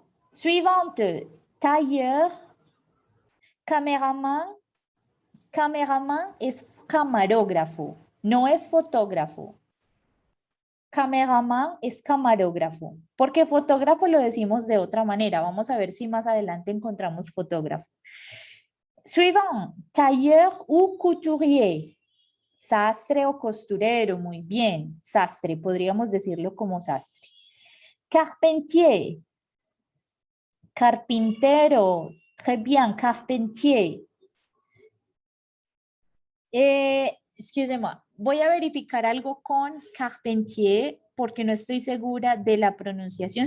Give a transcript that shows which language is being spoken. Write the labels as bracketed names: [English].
[French] Suivante, tailleur, caméraman. [Spanish] Caméraman es camarógrafo, no es fotógrafo. Caméraman es camarógrafo, porque fotógrafo lo decimos de otra manera. Vamos a ver si más adelante encontramos fotógrafo. [French] Suivant, tailleur ou couturier. [Spanish] Sastre o costurero, muy bien. Sastre, podríamos decirlo como sastre. Carpentier. Carpintero. [French] Très bien, carpentier. Excusez-moi, [Spanish] voy a verificar algo con carpentier porque no estoy segura de la pronunciación.